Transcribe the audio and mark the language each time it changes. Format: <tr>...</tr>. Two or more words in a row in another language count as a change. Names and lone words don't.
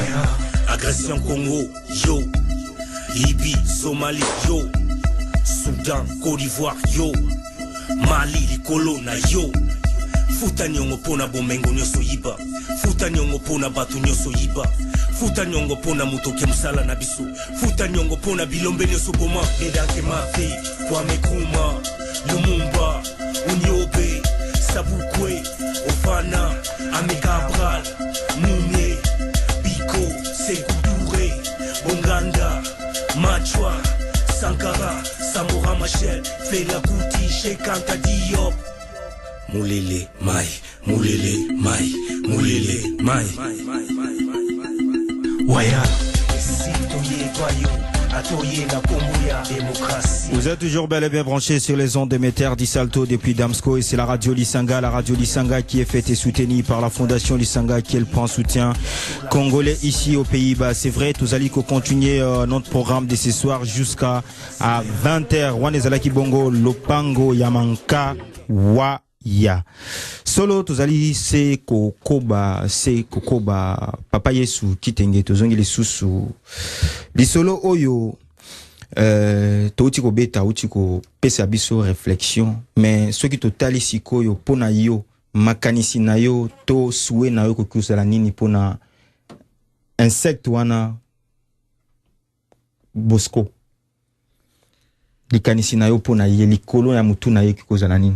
<ln>Agression Congo, yo. Libye, Somalie, yo. Soudan, Côte d'Ivoire, yo. Mali, Likolo na yo. Futa nyongo pona bomengo nyoso yiba. Futa nyongo pona batu nyoso yiba. Futa nyongo pona mutoke musala na biso. Futa nyongo pona bilombe nyoso boma. Edake mafe, Kwame Nkrumah, Lumumba, Unyobe, Sabukwe, Ofana, Ame Cabral, Mounié, Biko, Sékou Touré, Bonganda, Machwa, Sankara, Samora Machel, Fela Kuti, Cheikh Anta Diop. Moulele mai, moulele mai, moulele mai. Waya.</ln> <fr>Vous êtes toujours bel et bien branchés sur les ondes d'émetteurs d'Isalto depuis Damsko et c'est la radio Lissanga qui est faite et soutenue par la fondation Lissanga qui est le point soutien congolais ici aux Pays-Bas. C'est vrai, tous allons continuer notre programme de ce soir jusqu'à 20h.</fr> <ln>Wanezalaki Bongo, Lopango, Yamanka, Wa. Ya solo tozali se kokoba papa Yesu kitenge tozongi lisusu lisolo oyo touti ko beta uti ko pesa biso réflexion mais soki totali sikoyo pona yo makanisi na yo to souhait na yo kokusala nini pona insecte wana Bosco likanisi na yo pona ye likolo ya mutu na ye kokozala nini.</ln>